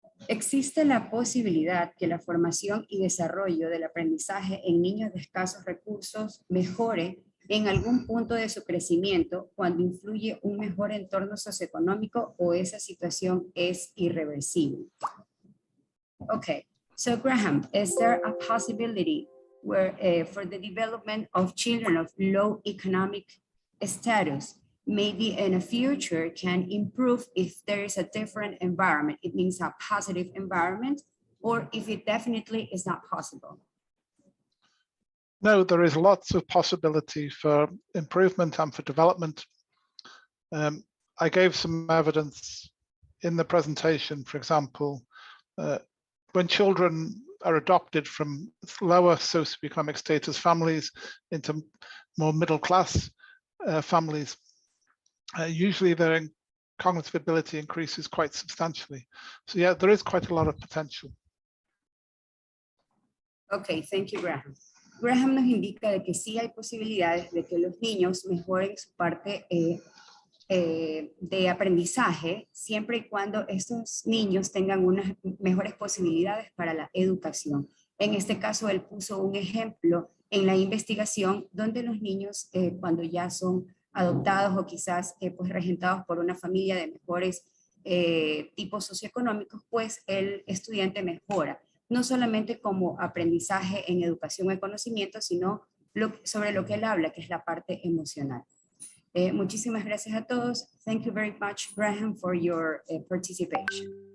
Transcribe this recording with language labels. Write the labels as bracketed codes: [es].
[es] ¿Existe la posibilidad que la formación y desarrollo del aprendizaje en niños de escasos recursos mejore en algún punto de su crecimiento cuando influye un mejor entorno socioeconómico o esa situación es irreversible? [en] Okay, so Graham, is there a possibility where for the development of children of low economic status, maybe in the future can improve if there is a different environment? It means a positive environment, or if it definitely is not possible? No, there is lots of possibility for improvement and for development. I gave some evidence in the presentation, for example, when children are adopted from lower socioeconomic status families into more middle class families, usually their cognitive ability increases quite substantially. So yeah, there is quite a lot of potential. Okay, thank you, Graham. [es] Graham nos indica de que sí hay posibilidades de que los niños mejoren su parte de aprendizaje siempre y cuando estos niños tengan unas mejores posibilidades para la educación. En este caso, él puso un ejemplo en la investigación donde los niños cuando ya son adoptados o quizás pues regentados por una familia de mejores tipos socioeconómicos, pues el estudiante mejora, no solamente como aprendizaje en educación y conocimiento, sino sobre lo que él habla, que es la parte emocional. Muchísimas gracias a todos. [en] Thank you very much, Graham, for your participation.